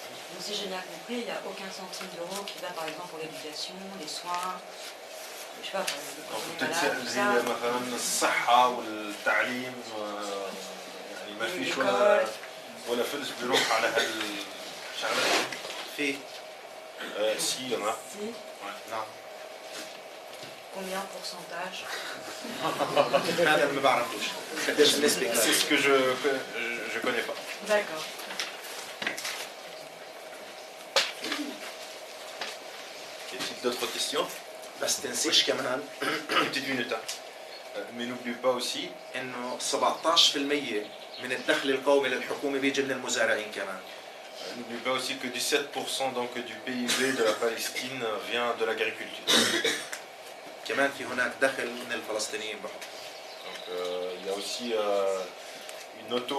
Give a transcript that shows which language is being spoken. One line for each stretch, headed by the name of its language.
French: Donc, si j'ai bien compris, il n'y a aucun centime d'euro qui va par exemple pour l'éducation, les soins, je sais pas, pour les malades, tout ça.
Arabic: مثلا الصحة والتعليم يعني ما فيش ولا فلس بيروح على هالشغلات. في سي أنا.
French: Si.
Arabic: نعم.
French: Combien de pourcentage?
Arabic: هذا ما بعرفوش قديش النسبة.
French: C'est ce que je connais pas. D'accord. Y a-t-il d'autres questions?
Arabic: بس تنسيش كمان
French: Petite minute. Mais n'oublie pas aussi
Arabic: انه 17% من الدخل القومي للحكومة بيجي من المزارعين كمان.
French: N'oublie pas aussi que 17% donc du PIB de la Palestine vient de l'agriculture.
Arabic: كمان في هناك دخل من الفلسطينيين بحط.
French: Donc il y a aussi une auto